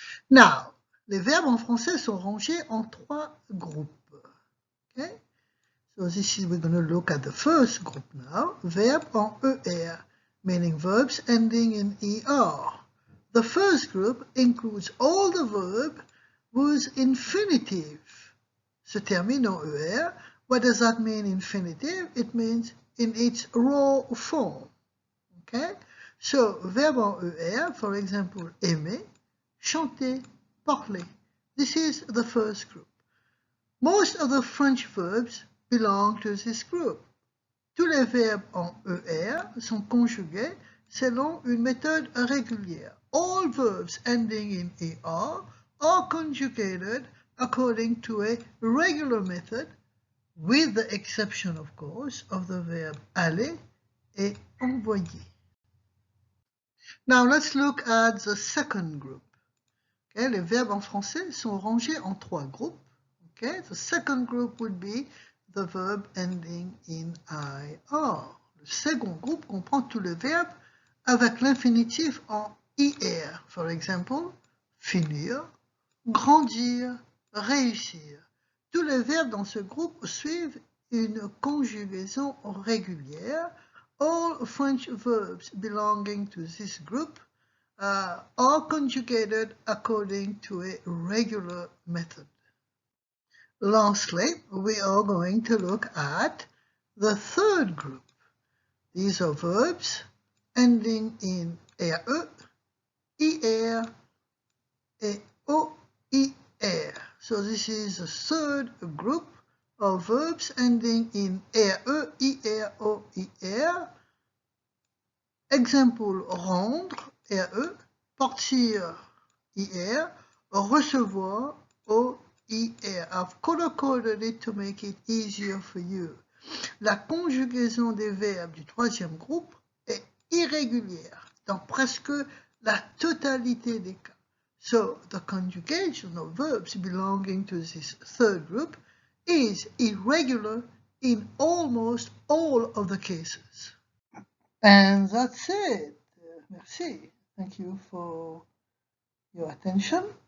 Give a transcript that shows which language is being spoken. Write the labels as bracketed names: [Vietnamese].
[French] Now, les verbes en français sont rangés en 3 groupes. [English] Okay? So this is, we're going to look at the first group now. Verbe en ER, meaning verbs ending in ER. The first group includes all the verbs whose infinitive se termine en ER. What does that mean, infinitive? It means in its raw form. Okay? So, verbe en ER, for example, aimer, chanter, parler. This is the first group. Most of the French verbs belong to this group. [French] Tous les verbes en ER sont conjugués selon une méthode régulière. [English] All verbs ending in ER are conjugated according to a regular method, with the exception, of course, of the verb aller et envoyer. Now let's look at the second group. [French] Okay, les verbes en français sont rangés en 3 groupes. [English] Okay, the second group would be the verb ending in IR. [French] Le second groupe comprend tous les verbes avec l'infinitif en IR. [English] For example, finir, grandir, réussir. [French] Tous les verbes dans ce groupe suivent une conjugaison régulière. [English] All French verbs belonging to this group are conjugated according to a regular method. Lastly, we are going to look at the third group. These are verbs ending in RE, IR, et OIR. So this is the third group of verbs ending in RE, IR, OIR. Example, rendre, RE, partir, IR, recevoir, OIR. I've color-coded it to make it easier for you. [French] La conjugaison des verbes du troisième groupe est irrégulière dans presque la totalité des cas. [English] So, the conjugation of verbs belonging to this third group is irregular in almost all of the cases. And that's it. Merci. Thank you for your attention.